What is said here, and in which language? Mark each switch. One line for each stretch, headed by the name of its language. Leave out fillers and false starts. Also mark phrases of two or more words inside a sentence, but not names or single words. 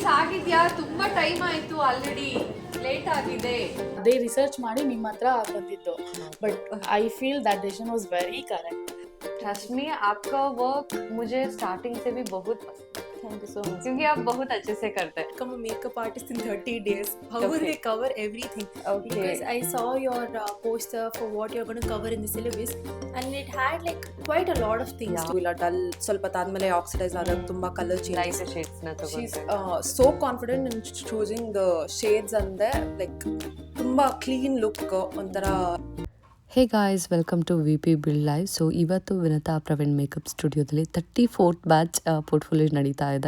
Kannada: ಫಿಕ್ಸ್ ಆಗಿದ್ಯಾ? ತುಂಬಾ ಟೈಮ್ ಆಯ್ತು,
English: already late
Kannada: ಆಗಿದೆ. ಅದೇ ರಿಸರ್ಚ್ ಮಾಡಿ ನಿಮ್ಮ ಹತ್ರ ಬಂದಿದ್ದು.
English: But I feel that decision was very correct. Trust me,
Hindi: आपका वर्क मुझे स्टार्टिंग से भी बहुत पसंद है.
English: Thank you so much.
Hindi: क्योंकि आप बहुत अच्छे से करते हैं.
English: Become a makeup artist in 30 days. How will they cover everything? Okay. Because I saw your poster for what you're going to cover in the syllabus, and it had like quite a lot of things.
Kannada: ಇಲ್ಲ ಡಲ್ ಸ್ವಲ್ಪ ತಾದ್ಮೇಲೆ ಆಕ್ಸಿಡೈಸ್ ಆಗೋದು ತುಂಬಾ ಕಲರ್ ಲೈಟ್ ಚೇಂಜ್. ಶೇಡ್ಸ್ ನ ಶೀಸ್ ತಗೊಂಡೆ.
English: So confident in choosing the shades ಅಂದೆ ಲೈಕ್ ತುಂಬಾ clean look ಒಂಥರ. Hey guys, welcome to VP Build Live.
Kannada: ಸೊ ಇವತ್ತು ವಿನತಾ ಪ್ರವೀಣ್ ಮೇಕಪ್ ಸ್ಟುಡಿಯೋದಲ್ಲಿ 34th
English: batch portfolio
Kannada: ನಡೀತಾ ಇದೆ.